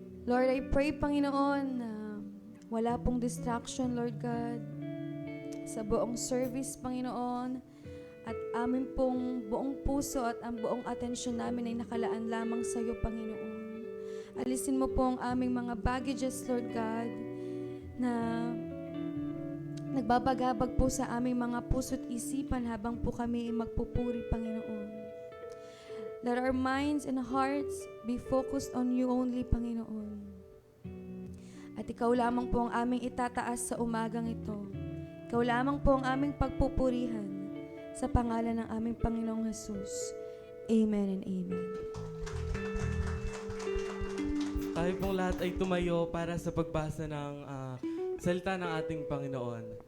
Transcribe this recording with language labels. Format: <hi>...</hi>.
<tl>Lord, I pray, Panginoon, na wala pong distraction, Lord God, sa buong service, Panginoon, at amin pong buong puso at ang buong atensyon namin ay nakalaan lamang sa iyo, Panginoon. Alisin mo po ang aming mga baggages, Lord God, na nagbabagabag po sa aming mga puso't isipan habang po kami magpupuri, Panginoon.</tl> <en>Let our minds and hearts be focused on you only, Panginoon.</en> <tl>At ikaw lamang po ang aming itataas sa umagang ito. Ikaw lamang po ang aming pagpupurihan sa pangalan ng aming Panginoong Jesus.</tl> <en>Amen and amen.</en> <tl>Tayo pong lahat ay tumayo para sa pagbasa ng salita ng ating Panginoon.</tl>